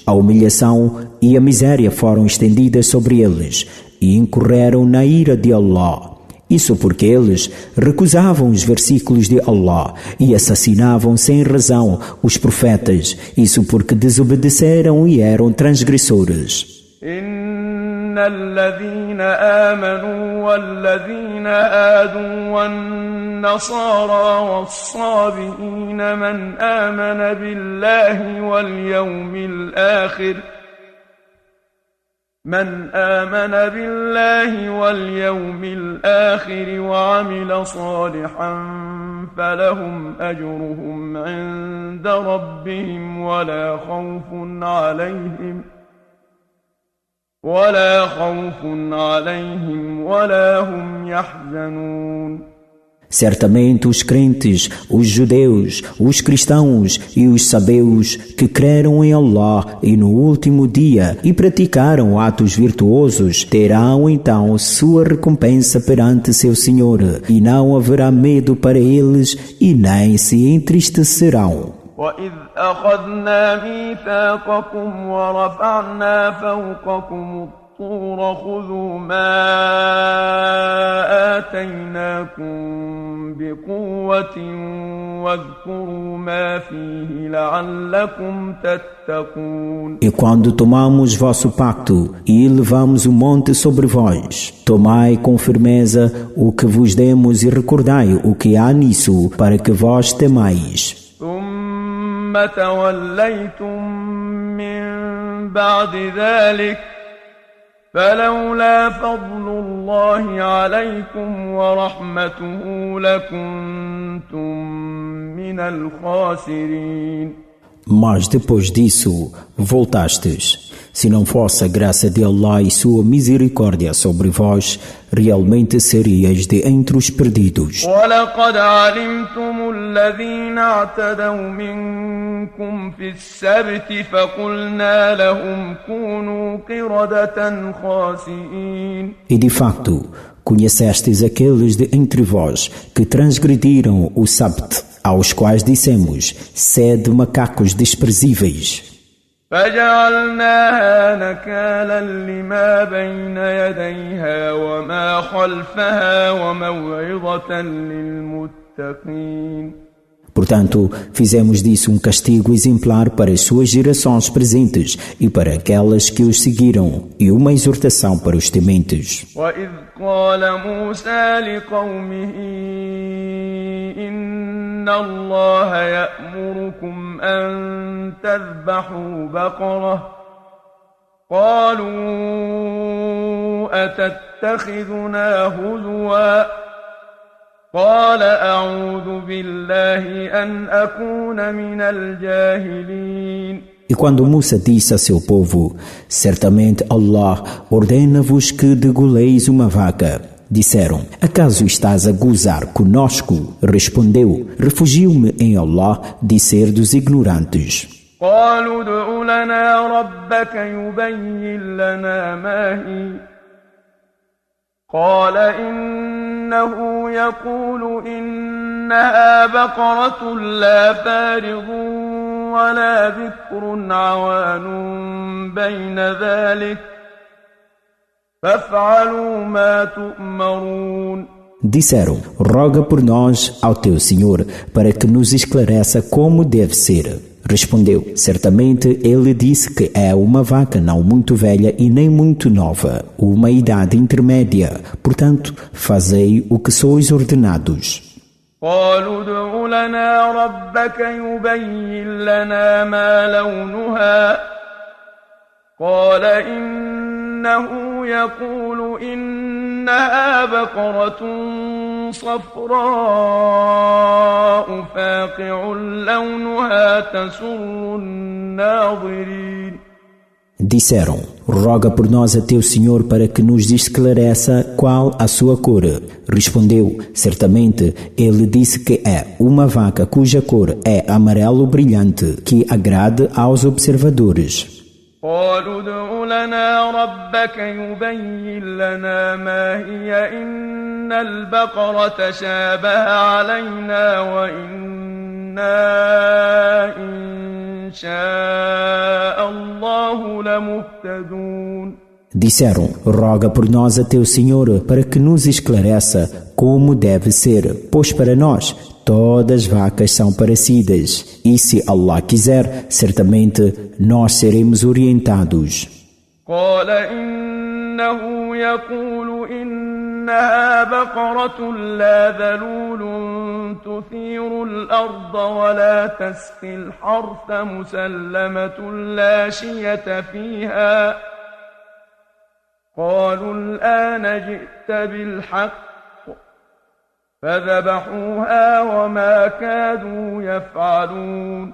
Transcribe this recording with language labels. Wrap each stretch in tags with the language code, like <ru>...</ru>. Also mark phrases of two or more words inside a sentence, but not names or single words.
<pt>A humilhação e a miséria foram estendidas sobre eles e incorreram na ira de Allah. Isso porque eles recusavam os versículos de Allah e assassinavam sem razão os profetas. Isso porque desobedeceram e eram transgressores.</pt> <ar>إن الذين آمنوا والذين هادوا والنصارى والصابئين من آمن بالله واليوم الآخر وعمل صالحا فلهم أجرهم عند ربهم ولا خوف عليهم ولا هم يحزنون.</ar> <pt>Certamente os crentes, os judeus, os cristãos e os sabeus que creram em Allah e no último dia e praticaram atos virtuosos terão então sua recompensa perante seu Senhor e não haverá medo para eles e nem se entristecerão.</pt> <ar>وَإِذْ أَخَذْنَا مِيثَاقَكُمْ وَرَفَعْنَا فَوْقَكُمُ الطُّورَ خُذُوا مَا آتَيْنَاكُمْ بِقُوَّةٍ وَاذْكُرُوا مَا فِيهِ لَعَلَّكُمْ تَتَّقُونَ.</ar> <pt>E quando tomamos vosso pacto e elevamos o monte sobre vós, tomai com firmeza o que vos demos e recordai o que há nisso para que vós temais.</pt> <ar>ثم توليتم من بعد ذلك فلولا فضل الله عليكم ورحمته لكنتم من الخاسرين.</ar> <pt>Mas depois disso voltastes. Se não fosse a graça de Allah e sua misericórdia sobre vós, realmente seríeis de entre os perdidos.</pt> <ar>وَلَقَدْ عَلِمْتُمُ الَّذِينَ اعْتَدَوْا مِنكُمْ فِي السَّبْتِ فَقُلْنَا لَهُمْ كُونُوا قِرَدَةً خَاسِئِينَ.</ar> <pt>E de facto, conhecestes aqueles de entre vós que transgrediram o Sabt, aos quais dissemos, sede macacos desprezíveis.</pt> <ar>فجعلناها نكالا لما بين يديها وما خلفها وموعظة للمتقين.</ar> <pt>Portanto, fizemos disso um castigo exemplar para as suas gerações presentes e para aquelas que os seguiram, e uma exortação para os tementes.</pt> <ar>وَإِذْ قَالَ مُوسَى لِقَوْمِهِ إِنَّ اللَّهَ يَأْمُرُكُمْ أَن تَذْبَحُوا بَقَرَةً قَالُوا أَتَتَّخِذُنَا هُزُوًا قال أعوذ بالله أن أكون من الجاهلين.</ar> <pt>E quando Musa disse a seu povo, certamente Allah ordena-vos que degoleis uma vaca. Disseram, acaso estás a gozar conosco? Respondeu, refugio-me em Allah de ser dos ignorantes.</pt> <ar>قالوا ادع لنا ربك يبين لنا ما هي قال إنه يقول إنها بقرة لا فارض ولا بكر عوان بين ذلك فافعلوا ما تؤمرون.</ar> <pt>Disseram, roga por nós ao teu Senhor para que nos esclareça como deve ser. Respondeu, certamente ele disse que é uma vaca não muito velha e nem muito nova, uma idade intermédia, portanto, fazei o que sois ordenados.</pt> <ar>قالوا ادع لنا ربك يبين لنا ما لونها قال إنه يقول إنها بقرة صفراء فاقع لونها تسر الناظرين.</ar> <pt>Disseram, roga por nós a teu Senhor para que nos esclareça qual a sua cor. Respondeu, certamente, ele disse que é uma vaca cuja cor é amarelo brilhante, que agrade aos observadores.</pt> <ar>قالوا ادع لنا ربك يبين لنا ما إن البقرة شابه علينا وإنا وإنا إن شاء الله لمهتدون.</ar> <pt>Disseram, roga por nós a teu Senhor para que nos esclareça como deve ser, pois para nós todas vacas são parecidas, e se Allah quiser, certamente nós seremos orientados.</pt> <ar>قال إنه يقول إنها بقرة لا ذلول تثير الأرض ولا تسقي الحرث مسلمة لا شية فيها قالوا الآن جئت بالحق فذبحوها وما كادوا يفعلون.</ar>